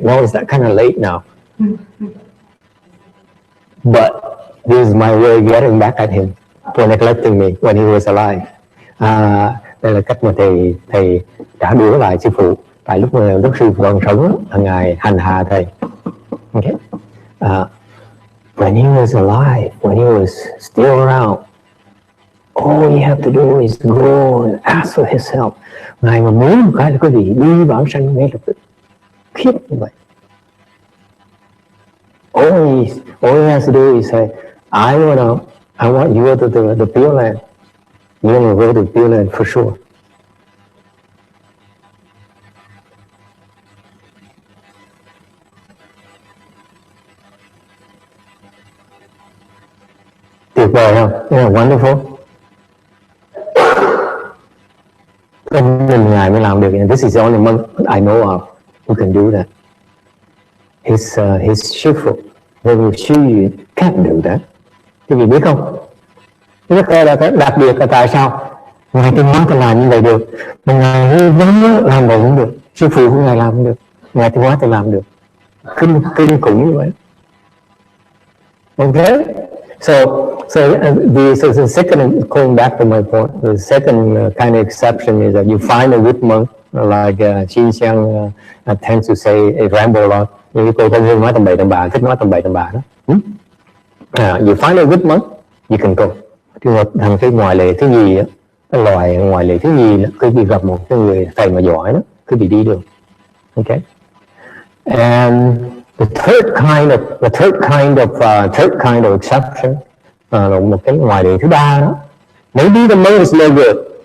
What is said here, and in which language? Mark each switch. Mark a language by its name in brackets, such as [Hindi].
[English] No, it's that kind of late now. But this is my way of getting back at him for neglecting me when he was alive. [Vietnamese] Đây là cách mà thầy trả đũa lại sư phụ tại lúc mà đức sư còn sống, Ngài hành hạ thầy. [English] Okay. When he was alive, when he was still around, all you have to do is go and ask for his help. [Vietnamese] Ngài mà muốn một cái là quý vị đi vãng sanh ngay lập tức. Khiếp như vậy. [English] All he has to do is say, I want to I want you to go to the Pureland. You want to go to Pureland for sure. [Vietnamese] Tuyệt vời không? [English] Yeah, wonderful. [Vietnamese] Nên Ngài mới làm được. [English] And this is the only monk I know of who can do that. His Shifu, Sư can't do that. [Vietnamese] Quý vị biết không? Rất là đặc biệt là tại sao Ngài Tiên Hóa thì làm như vậy được, mà Ngài vẫn làm vậy cũng được. Sư phụ của Ngài làm cũng được, Ngài Tiên Hóa thì làm được. Kinh khủng như vậy. Okay? [English] So the second, going back to my point, the second kind of exception is that you find a good monk, like Chi Xiang tends to say, ramble a lot. [Vietnamese] Như cô Thông Hương nói tầm bậy tầm bạ, thích nói tầm bậy tầm bạ đó. [English] You find a good monk, you can go. [Vietnamese] Trường hợp thằng cái ngoại lệ thứ nhì á, cái loài ngoại lệ thứ nhì, cứ bị gặp một cái người thầy mà giỏi đó, cứ bị đi được. Okay. [English] And the third kind of exception, [Vietnamese] một cái ngoại lệ thứ ba đó, [English] maybe the monk is no good.